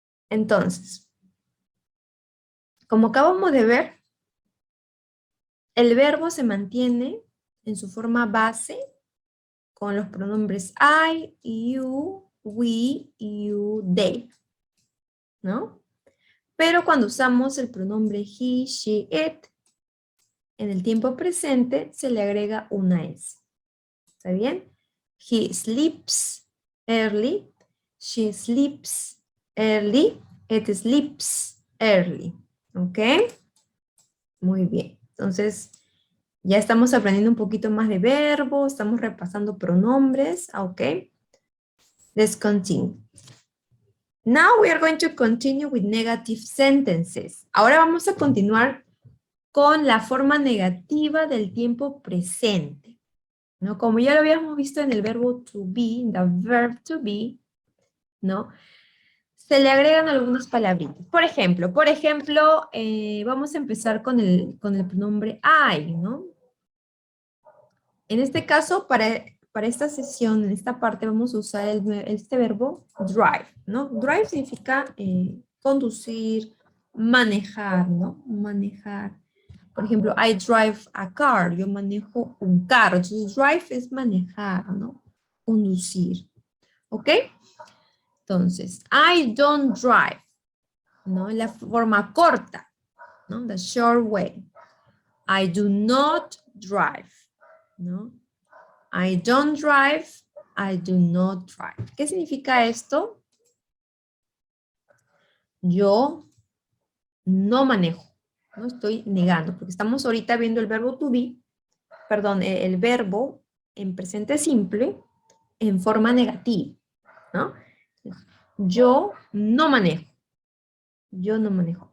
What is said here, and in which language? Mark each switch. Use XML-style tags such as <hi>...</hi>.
<es>Entonces, como acabamos de ver, el verbo se mantiene en su forma base con los pronombres I, you, we, you, they, ¿no? Pero cuando usamos el pronombre he, she, it, en el tiempo presente se le agrega una S. ¿Está bien?</es> <en>He sleeps early, she sleeps early, it sleeps early.</en> <es>¿Ok? Muy bien. Entonces, ya estamos aprendiendo un poquito más de verbos, estamos repasando pronombres, ¿ok?</es> <en>Let's continue. Now we are going to continue with negative sentences.</en> <es>Ahora vamos a continuar con la forma negativa del tiempo presente, ¿no? Como ya lo habíamos visto en el verbo to be, the verb to be, ¿no? Se le agregan algunas palabritas. Por ejemplo, vamos a empezar con el pronombre I, ¿no? En este caso, para esta sesión, en esta parte, vamos a usar este verbo drive, ¿no? Drive significa conducir, manejar, ¿no? Manejar. Por ejemplo,</es> <en>I drive a car,</en> <es>yo manejo un carro. Entonces, drive es manejar, ¿no? Conducir, ¿ok? Entonces,</es> <en>I don't drive,</en> <es>¿no? La forma corta, ¿no?</es> <en>The short way. I do not drive, ¿no? I don't drive, I do not drive.</en> <es>¿Qué significa esto? Yo no manejo, no estoy negando, porque estamos ahorita viendo el verbo to be, perdón, el verbo en presente simple en forma negativa, ¿no? Yo no manejo. Yo no manejo.</es>